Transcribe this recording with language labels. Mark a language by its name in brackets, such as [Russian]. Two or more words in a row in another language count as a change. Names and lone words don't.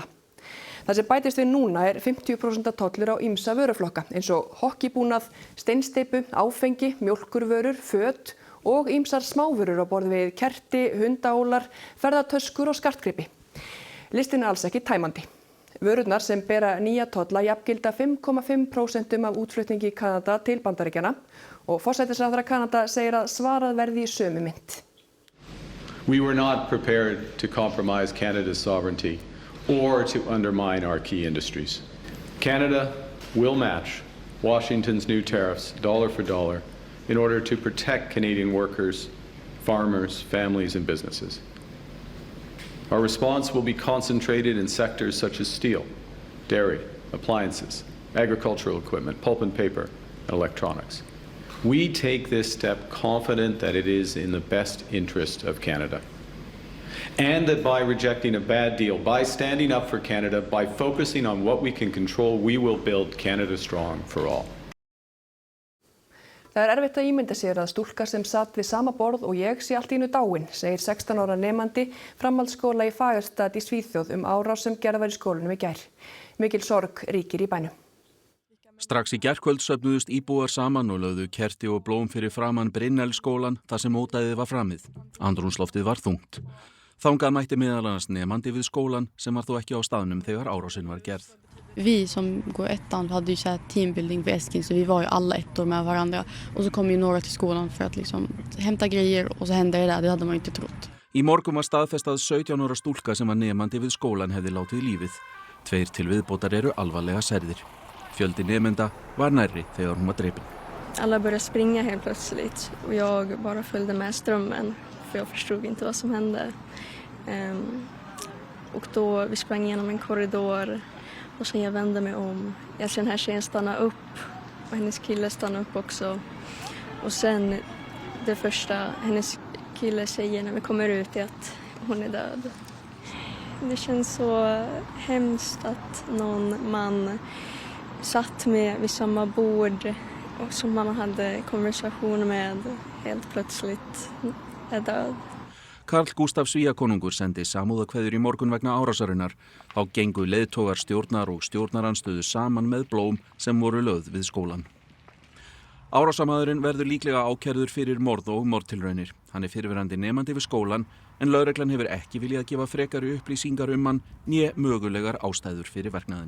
[Icelandic] Það sem bætist við núna 50% tollur á ýmsa vöruflokka eins og hokkibúnað, steinsteypu, áfengi, mjólkurvörur, föt og ýmsar smávörur á borð við kerti, hundaólar, ferðatöskur og skartgripi. Listinn alls ekki tæmandi. Vörurnar sem bera nýja tolla jafngilda 5,5% af útflutningi Kanada til Bandaríkjanna og forsætisráðherra Kanada segir að svarað verði í sömu mynt. [English] We were not prepared to compromise Canada's sovereignty or to undermine our key industries. Canada will match Washington's new tariffs dollar for dollar in order to protect Canadian workers, farmers, families and businesses. Our response will be concentrated in sectors such as steel, dairy, appliances, agricultural equipment, pulp and paper, and electronics. We take this step confident that it is in the best interest of Canada. And that by rejecting a bad deal, by standing up for Canada, by focusing on what we can control, we will build Canada strong for all. [Icelandic] Það erfitt að ímynda sér að stúlka sem satt við sama borð og ég sé allt í einu dáin, segir 16 ára nemandi framhaldsskóla í Fagerstad í Svíþjóð árás sem gerð var í skólanum í gær. Mikil sorg ríkir í bænum. Strax í gærkvöld söfnuðust íbúar saman og lögðu kerti og blóm fyrir framan Brynjelsskólann þar sem mótæðið var framið. Andrúmsloftið var þungt. Þangað mætti meðal annars nemandi við skólan sem var þó ekki á staðnum þegar árásin var gerð. [Swedish] Vi som går ettan hade ju så här teambuilding på Eskin så vi var ju alla ettor med varandra och så kom ju några till skolan för att liksom hämta grejer och så hände det hade man inte trott. [Icelandic] Í morgun var staðfest að 17 ára stúlka sem var nemandi við skólan hefði látið lífið. 2 til viðbótar eru alvarlega særðir. Fjöldi nemenda var nærri þegar hún var drepin. [Swedish] Alla började springa helt plötsligt och jag bara följde med strömmen för jag förstod inte vad som hände. Och då vi sprang igenom en korridor och sen jag vände mig om. Jag ser den här tjejen stanna upp och hennes kille stanna upp också. Och sen det första hennes kille säger när vi kommer ut är att hon är död. Det känns så hemskt att någon man satt med vid samma bord och som man hade konversation med helt plötsligt är död. [Icelandic] Karl Gústaf Svíakonungur sendi samúðarkveðjur í morgun vegna árásarinnar. Þá gengu leiðtogar stjórnar og stjórnarandstöðu saman með blóm sem voru lögð við skólan. Árásarmaðurinn verður líklega ákærður fyrir morð og mordtilraunir. Hann er fyrrverandi nemandi við skólan en lögreglan hefur ekki viljað gefa frekari upplýsingar hann né mögulegar ástæður fyrir verknaðinum.